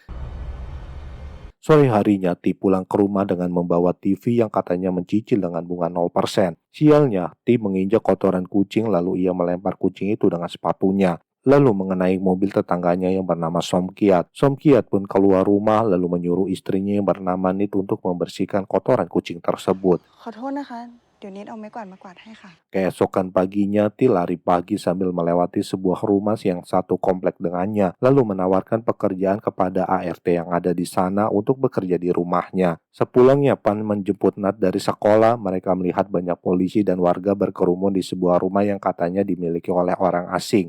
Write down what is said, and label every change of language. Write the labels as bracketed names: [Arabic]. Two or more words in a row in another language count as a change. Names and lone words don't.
[Indonesian] Sore harinya, Ti pulang ke rumah dengan membawa TV yang katanya mencicil dengan bunga 0%. Sialnya, Ti menginjak kotoran kucing lalu ia melempar kucing itu dengan sepatunya. Lalu mengenai mobil tetangganya yang bernama Somkiat. Somkiat pun keluar rumah lalu menyuruh istrinya yang bernama Nit untuk membersihkan kotoran kucing tersebut. [Thai] ขอโทษนะคะ เดี๋ยวนิดเอาไม้กวาดมากวาดให้ค่ะ [Indonesian] Keesokan paginya, Ti lari pagi sambil melewati sebuah rumah yang satu komplek dengannya, lalu menawarkan pekerjaan kepada ART yang ada di sana untuk bekerja di rumahnya. Sepulangnya Pan menjemput Nat dari sekolah, mereka melihat banyak polisi dan warga berkerumun di sebuah rumah yang katanya dimiliki oleh orang asing.